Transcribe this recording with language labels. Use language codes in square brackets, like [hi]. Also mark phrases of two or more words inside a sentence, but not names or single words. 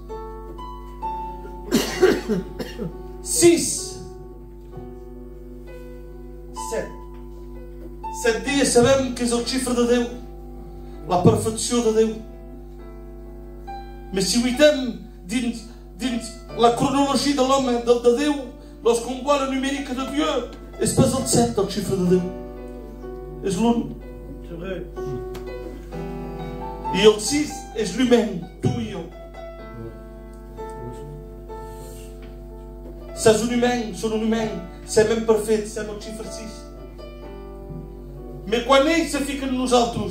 [ca] 6, 7 dies sabem que és el xifre de Déu, la perfecció de Déu. Però si ho veiem dins la cronologia de l'home, de Déu, [fr] lorsqu'on voit la numérique de Dieu, [ca] és pas el 7 el xifre de Déu, és l'1. [fr] C'est vrai. [ca] I el 6 és l'humain, tu i jo. Saps [fr] un humain, [ca] són [fr] un humain, [ca] sem imperfet, sem el xifre 6. Però quan ells se fiquen en nosaltres,